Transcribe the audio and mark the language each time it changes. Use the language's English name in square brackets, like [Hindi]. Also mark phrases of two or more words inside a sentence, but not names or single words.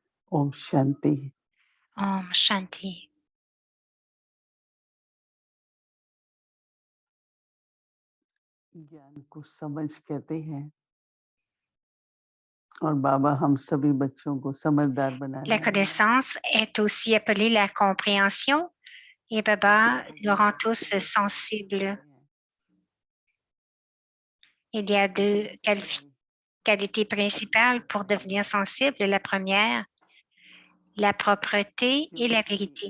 [Hindi] ओम शांति। Om Shanti. ज्ञान को समझ कहते हैं और बाबा हम सभी बच्चों को समझदार बनाने [French] La [Hindi] वाले हैं। [French] connaissance est aussi appelée la compréhension et Baba nous rend tous sensibles. Il y a deux qualités principales pour devenir sensible. La première, la propreté et la vérité.